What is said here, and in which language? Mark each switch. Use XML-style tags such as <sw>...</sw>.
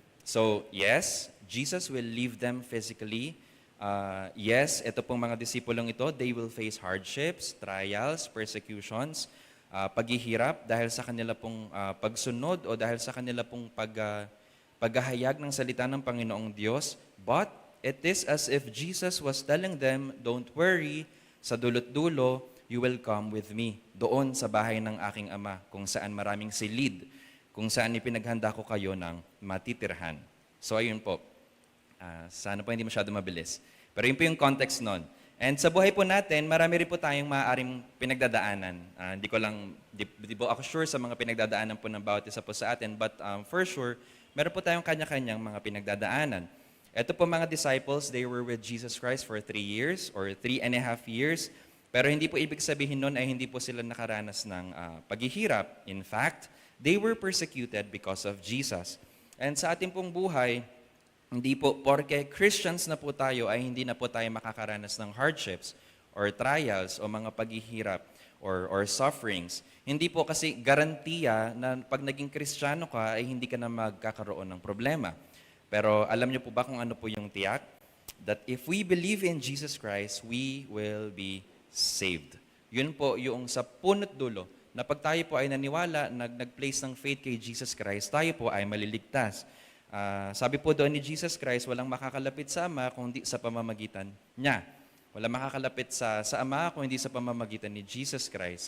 <en>So, yes, Jesus will leave them physically.</en> <tl>Yes, ito pong mga disipulong ito,</tl> <en>they will face hardships, trials, persecutions,</en> <tl>paghihirap dahil sa kanila pong pagsunod o dahil sa kanila pong paghahayag ng salita ng Panginoong Diyos.</tl> <en>But it is as if Jesus was telling them, don't worry,</en> <tl>sa dulot-dulo,</tl> <en>you will come with me</en> <tl>doon sa bahay ng aking Ama, kung saan maraming silid, kung saan ipinaghanda ko kayo ng matitirhan. So ayun po, sana po hindi masyado mabilis. Pero yun po yung context nun. And sa buhay po natin, marami rin po tayong maaaring pinagdadaanan. Di po ako sure sa mga pinagdadaanan po ng bawat isa po sa atin,</tl> <en>but for sure,</en> <tl>meron po tayong kanya-kanyang mga pinagdadaanan. Ito po mga</tl> <en>disciples, they were with Jesus Christ for 3 years or 3.5 years.</en> <tl>Pero hindi po ibig sabihin nun ay hindi po sila nakaranas ng paghihirap.</tl> <en>In fact, they were persecuted because of Jesus.</en> <tl>And sa ating pong buhay, hindi po porke Christians na po tayo ay hindi na po tayo makakaranas ng</tl> <en>hardships or trials</en> <tl>o mga paghihirap or sufferings. Hindi po kasi garantiya na pag naging Kristiyano ka ay hindi ka na magkakaroon ng problema. Pero alam niyo po ba kung ano po yung tiyak?</tl> <en>That if we believe in Jesus Christ, we will be saved.</en> <tl>Yun po yung sa punot dulo na pag tayo po ay naniwala, nag-place ng faith kay Jesus Christ, tayo po ay maliligtas. Sabi po doon ni Jesus Christ, walang makakalapit sa Ama kung hindi sa pamamagitan niya. Walang makakalapit sa Ama kung hindi sa pamamagitan ni Jesus Christ.</tl>